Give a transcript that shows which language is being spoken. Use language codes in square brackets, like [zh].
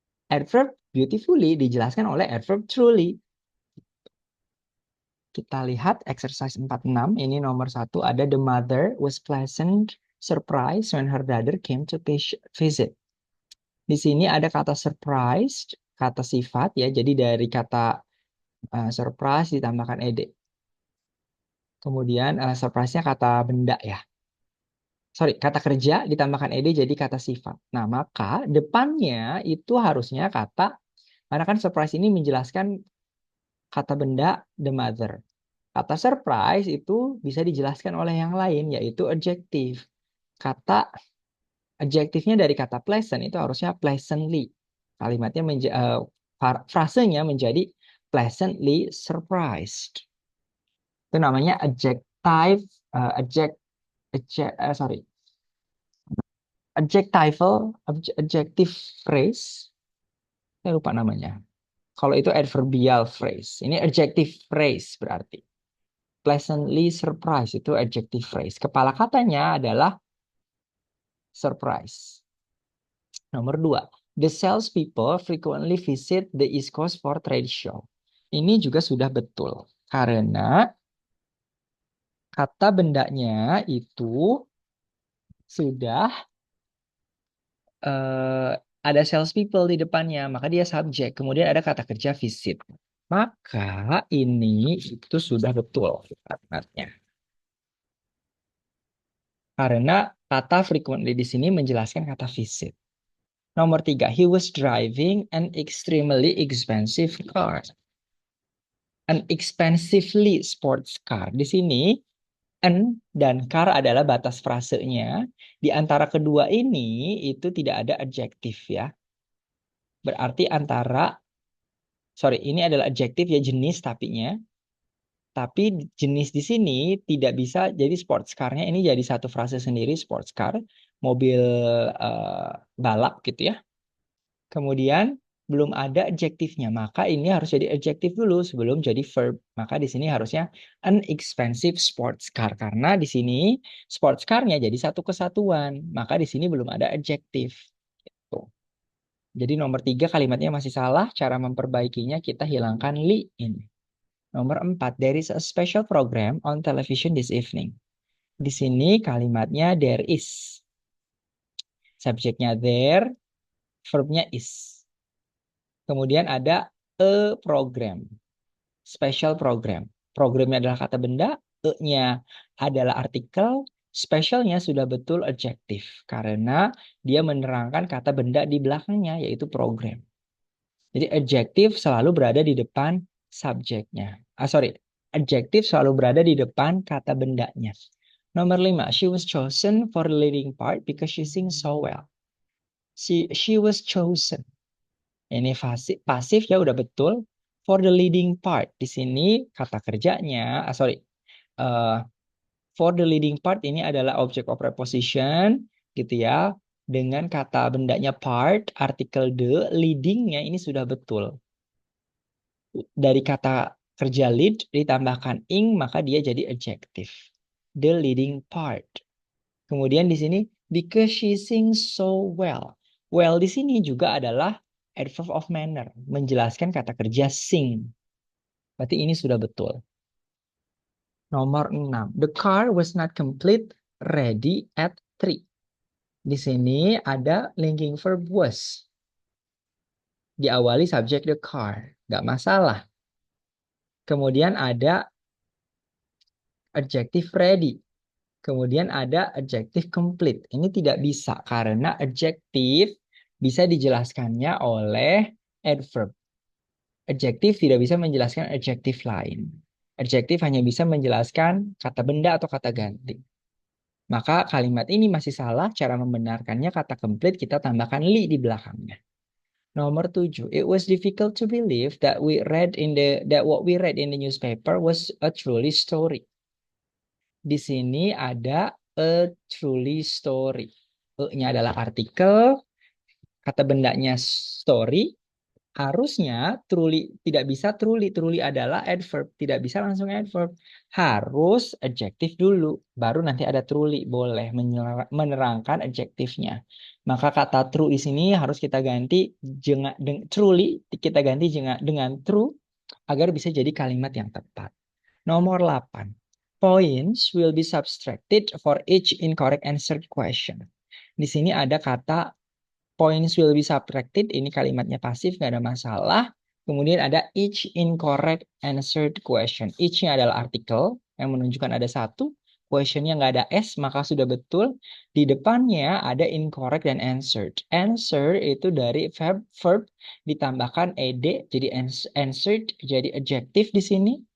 [id] Adverb beautifully dijelaskan oleh adverb truly. Kita lihat [en] exercise 46. [id] Ini nomor 1 ada [en] the mother was pleasant surprised when her brother came to visit. [id] Di sini ada kata surprised, kata sifat ya. Jadi dari kata surprise ditambahkan ed. Kemudian surprise-nya kata benda ya. Sorry, kata kerja ditambahkan ed jadi kata sifat. Nah, maka depannya itu harusnya kata, karena kan surprise ini menjelaskan kata benda the mother. Kata surprise itu bisa dijelaskan oleh yang lain, yaitu adjektif. Kata Adjektifnya dari kata pleasant itu harusnya pleasantly. Kalimatnya frasenya menjadi pleasantly surprised. Itu namanya adjective, adject, sorry, adjective phrase. Saya lupa namanya. Kalau itu adverbial phrase. Ini adjective phrase berarti. Pleasantly surprised itu adjective phrase. Kepala katanya adalah surprise. Nomor dua, [en] the salespeople frequently visit the East Coast for trade show. [id] Ini juga sudah betul. Karena kata bendanya itu sudah ada salespeople di depannya, maka dia subjek. Kemudian ada kata kerja visit. Maka ini itu sudah betul kalimatnya. Karena kata frequently di sini menjelaskan kata visit. Nomor tiga, [en] he was driving an extremely expensive car. An expensively sports car. [id] Di sini, an dan car adalah batas frasenya. Di antara kedua ini, itu tidak ada adjektif ya. Berarti ini adalah adjektif ya jenis tapinya. Tapi jenis di sini tidak bisa jadi sports car-nya. Ini jadi satu frase sendiri, sports car. Mobil balap gitu ya. Kemudian belum ada adjektifnya, maka ini harus jadi adjektif dulu sebelum jadi verb. Maka di sini harusnya [en] an expensive sports car [id] karena di sini sports car-nya jadi satu kesatuan. Maka di sini belum ada adjektif. Gitu. Jadi nomor tiga kalimatnya masih salah. Cara memperbaikinya kita hilangkan li ini. Nomor empat, [en] there is a special program on television this evening. [id] Di sini kalimatnya [en] there is. [id] Subjeknya there, verbnya is. Kemudian ada a program, special program. Programnya adalah kata benda, e-nya adalah artikel, specialnya sudah betul adjektif. Karena dia menerangkan kata benda di belakangnya, yaitu program. Jadi adjektif selalu berada di depan subjeknya. Adjektif selalu berada di depan kata bendanya. Nomor 5, [en] she was chosen for the leading part because she sings so well. She was chosen. [id] Ini pasif ya udah betul. For the leading part di sini kata kerjanya, [en] for the leading part [id] ini adalah object of preposition gitu ya. Dengan kata bendanya part, artikel the, leadingnya ini sudah betul. Dari kata kerja lead ditambahkan ing maka dia jadi adjective. [en] The leading part. [id] Kemudian di sini [en] because she sings so well. [id] Well di sini juga adalah adverb of manner, menjelaskan kata kerja sing. Berarti ini sudah betul. Nomor 6. [en] The car was not complete ready at 3. [id] Di sini ada linking verb was. Diawali subjek the car. Nggak masalah. Kemudian ada adjective ready. Kemudian ada adjective complete. Ini tidak bisa karena adjective bisa dijelaskannya oleh adverb. Adjektif tidak bisa menjelaskan adjektif lain. Adjektif hanya bisa menjelaskan kata benda atau kata ganti. Maka kalimat ini masih salah. Cara membenarkannya kata complete kita tambahkan li di belakangnya. Nomor 7. [en] It was difficult to believe that what we read in the newspaper was a truly story. [id] Di sini ada [en] a truly story. [id] E-nya adalah artikel, kata bendanya story, harusnya truly tidak bisa truly. Truly adalah adverb, tidak bisa langsung adverb. Harus adjektif dulu, baru nanti ada truly boleh menerangkan adjektifnya. Maka kata true di sini harus kita ganti truly kita ganti dengan true agar bisa jadi kalimat yang tepat. Nomor 8. [en] Points will be subtracted for each incorrect answered question. [id] Di sini ada kata [en] points will be subtracted. [id] Ini kalimatnya pasif, nggak ada masalah. Kemudian ada [en] each incorrect answered question. [id] Each-nya adalah artikel yang menunjukkan ada satu. Question-nya nggak ada S, maka sudah betul. Di depannya ada incorrect dan answered. Answer itu dari verb ditambahkan ed, jadi answered, jadi adjective di sini.